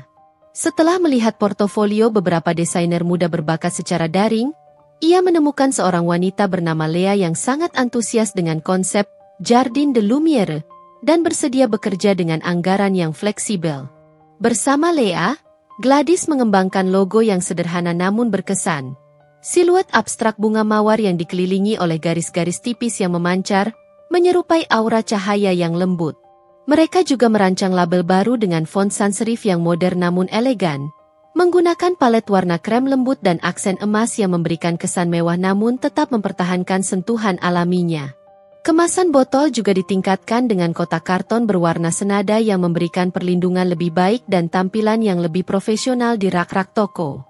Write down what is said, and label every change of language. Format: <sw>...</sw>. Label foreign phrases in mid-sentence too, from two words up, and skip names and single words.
<id>Setelah melihat portofolio beberapa desainer muda berbakat secara daring, ia menemukan seorang wanita bernama Lea yang sangat antusias dengan konsep Jardin de Lumière dan bersedia bekerja dengan anggaran yang fleksibel. Bersama Lea, Gladys mengembangkan logo yang sederhana namun berkesan. Siluet abstrak bunga mawar yang dikelilingi oleh garis-garis tipis yang memancar, menyerupai aura cahaya yang lembut. Mereka juga merancang label baru dengan font</id> <en>sans serif</en> <id>yang modern namun elegan, menggunakan palet warna krem lembut dan aksen emas yang memberikan kesan mewah namun tetap mempertahankan sentuhan alaminya. Kemasan botol juga ditingkatkan dengan kotak karton berwarna senada yang memberikan perlindungan lebih baik dan tampilan yang lebih profesional di rak-rak toko.</id>